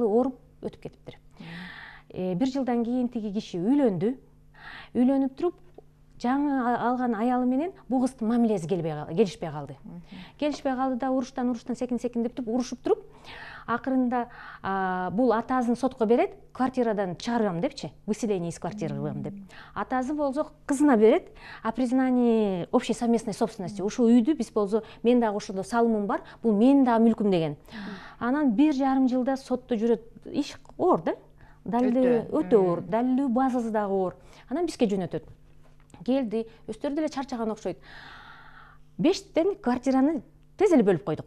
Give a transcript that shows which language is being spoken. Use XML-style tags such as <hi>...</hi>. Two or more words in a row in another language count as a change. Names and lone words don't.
<ky>Анан аялы ооруп өтүп кетиптир. 1 жылдан кийин тиги киши үйлөнүп туруп жаңы алган аялы менен бул кыздын мамилеси келишпей калды да уруштан секиндеп туруп урушуп туруп акырында бул атасын сотко берет, квартирадан чыгарам депчи,</ky> <ru>выселение из квартиры</ru> <ky>кылам деп. Атасы болсо кызына берет,</ky> <ru>о признании общей совместной собственности.</ru> <ky>Ушул үйдү биз болсо мен дагы ошондо салымым бар, бул менин дагы мүлкүм деген. Анан 1,5 жылда сотто жүрөт, иш оор да, өтө оор, далилдүү базасы дагы оор. Анан бизге жөнөтөт. Келди, өздөрү деле чарчаган окшойт. 5 квартираны тез эле бөлүп койдук.</ky>